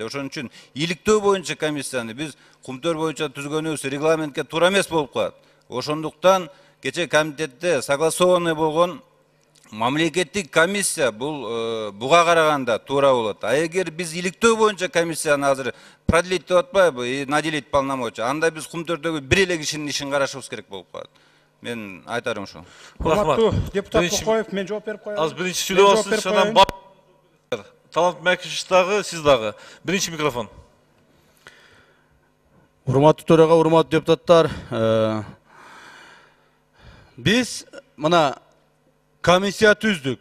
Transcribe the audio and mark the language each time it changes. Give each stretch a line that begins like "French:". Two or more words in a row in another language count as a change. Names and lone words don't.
Kyrgyz: Ошон үчүн иликтөө боюнча комиссияны биз кумтөр боюнча түзгөнүбүз регламентке туура эмес болуп калат. Ошондуктан кече комитетте согласованный болгон мамлекеттик комиссия буга караганда туура болот. А эгер биз иликтөө боюнча комиссияны азыр продлить деп атпайбы,
Russian: и наделить полномочия,
Kyrgyz: анда биз кумтөрдөгү бир эле кишинин ишин карашыбыз керек болуп калат. Мен айтарым ушул. Урматтуу депутат Кокоев, мен жооп берип коеюн. Az birinci сүйлөп алсыз, анан Талант Мәкишев дагы, сиз дагы. Биринчи микрофон. Урматтуу төрага, урматтуу депутаттар, биз мына комиссия түздүк.